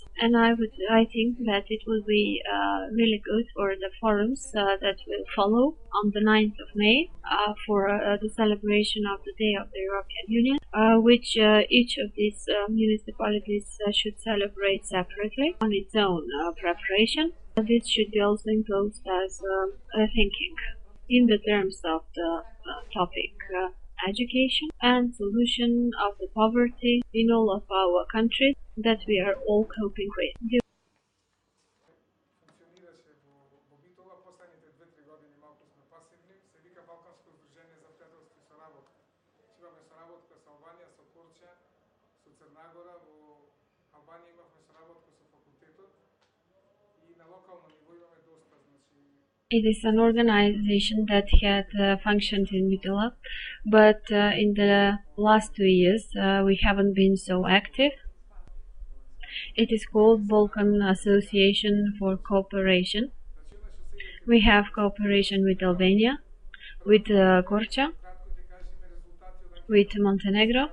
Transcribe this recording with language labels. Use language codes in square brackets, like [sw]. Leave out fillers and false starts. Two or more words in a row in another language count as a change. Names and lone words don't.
[en] And I think that it will be really good for the forums that will follow on the 9th of May for the celebration of the Day of the European Union, which each of these municipalities should celebrate separately on its own preparation. This should be also imposed as thinking in the terms of the topic education and solution of the poverty in all of our countries that we are all coping with. [mk] Функционираше во Битола, последните 2-3 години малку сме пасивни, се вика Балканско здружение за пријателство и соработка. Имаме соработка со Албанија, со Турција, со Црна Гора, во Албанија имавме соработка со факултетот и на локално ниво имаме доста, [en] It is an organization that had functioned in Bitola, but in the last 2 years we haven't been so active. It is called Balkan Association for Cooperation. We have cooperation with Albania, with Korča, with Montenegro.